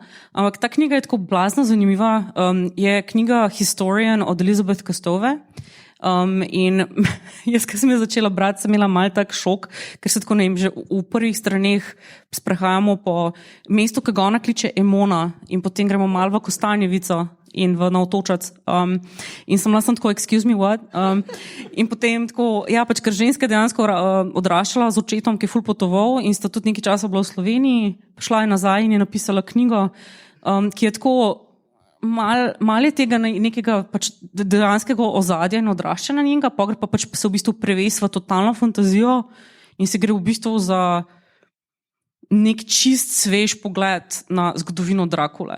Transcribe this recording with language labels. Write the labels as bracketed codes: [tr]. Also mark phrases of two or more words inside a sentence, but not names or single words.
[sl] Ampak ta knjiga je tako blazno zanimiva, je knjiga Historian od Elizabeth Kostove. In jaz, ko sem jo začela brati, sem imela mal tak šok, ker se tako ne vem, že v prvih straneh sprehajamo po mestu, ki ga ona kliče Emona in potem gremo mal v Kostanjevico in v Navtočac. In sem bila tako, [en] excuse me, what? [sl] In potem tako, ja, pač ker ženska dejansko odraščala z očetom, ki je ful potoval in sta tudi nekaj časa bila v Sloveniji, šla je nazaj in je napisala knjigo, ki je tako mal je tega nekega pač dejanskega ozadja in odraščanja njega, pa pač se v bistvu preves v totalno fantazijo in se gre v bistvu za nek čist svež pogled na zgodovino Drakule.